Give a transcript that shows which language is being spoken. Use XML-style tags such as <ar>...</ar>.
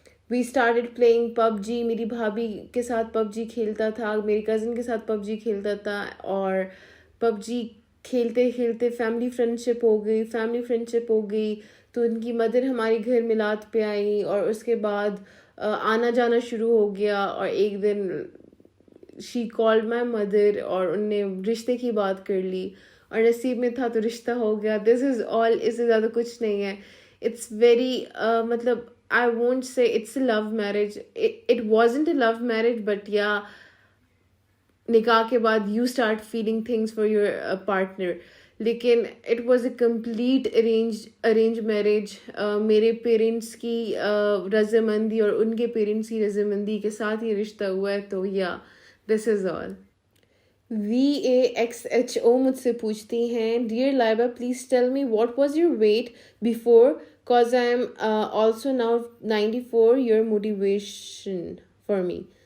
<en>we started playing</en> <ur>PUBG. میری بھابھی کے ساتھ PUBG کھیلتا تھا، میری کزن کے ساتھ PUBG کھیلتا تھا، اور PUBG کھیلتے کھیلتے فیملی فرینڈشپ ہو گئی. تو ان کی مدر ہمارے گھر میلاد پہ آئی، اور اس کے بعد آنا جانا شروع ہو گیا. اور ایک دن</ur> <en>she called my mother</en> <ur>اور ان نے رشتے کی بات کر لی، اور نصیب میں تھا تو رشتہ ہو گیا.</ur> <en>This is all.</en> <ur>اس سے زیادہ کچھ نہیں ہے.</ur> <en>It's very مطلب I won't say it's a love marriage. It wasn't a love marriage, but yeah,</en> <ur>نکاح کے بعد</ur> <en>you start feeling things for your partner. لیکن it was a complete arrange marriage.</en> <ur>میرے پیرنٹس کی رضامندی اور ان کے پیرنٹس کی رضامندی کے ساتھ یہ رشتہ ہوا ہے.</ur> <en>تو یا this is all. VAXHO</en> <ur>مجھ سے پوچھتی ہیں,</ur> <en>Dear Laiba please tell me what was your weight before cause I am also now 94, your motivation for me.</en>